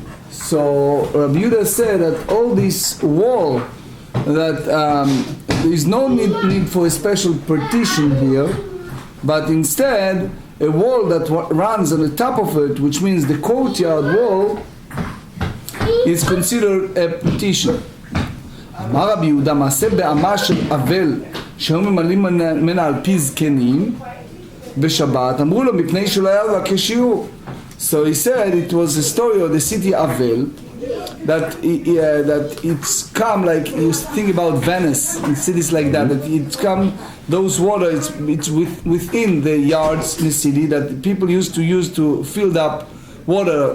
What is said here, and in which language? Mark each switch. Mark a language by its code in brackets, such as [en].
[en] So Rabbi Yehuda said that all this wall, that there is no need for a special partition here, but instead a wall that runs on the top of it, which means the courtyard wall, is considered a partition. [he] אמר רבי יהודה מעשה באמה של אבל שהיו ממלאים ממנה על פי זקנים בשבת, אמרו לו מפני שלא היה לו כשיעור. [en] So he said it was a story of the city Avel, that it's come like you think about Venice and cities like that. That it's come those water. It's within the yards in the city that people used to use to fill up water.